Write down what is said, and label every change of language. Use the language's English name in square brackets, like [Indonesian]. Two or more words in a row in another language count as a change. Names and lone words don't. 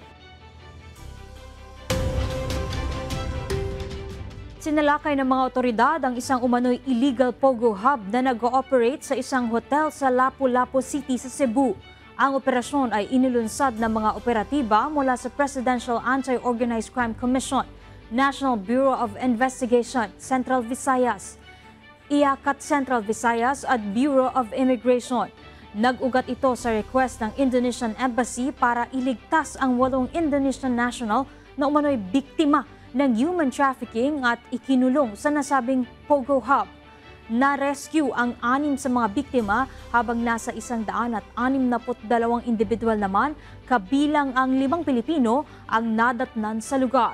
[Filipino] Sinalakay ng mga otoridad ang isang umano'y [English] illegal pogo hub [Filipino] na nag-ooperate sa isang hotel sa Lapu-Lapu City sa Cebu. Ang operasyon ay inilunsad ng mga operatiba mula sa Presidential Anti-Organized Crime Commission, National Bureau of Investigation, Central Visayas, IACAT Central Visayas at Bureau of Immigration. Nag-ugat ito sa request ng Indonesian Embassy para iligtas ang 8 [English] Indonesian national [Filipino] na umano'y biktima ng [English] human trafficking [Filipino] at ikinulong sa nasabing Pogo Hub. Na-rescue ang 6 sa mga biktima habang nasa 162 individual naman, kabilang ang 5 Pilipino ang nadatnan sa lugar.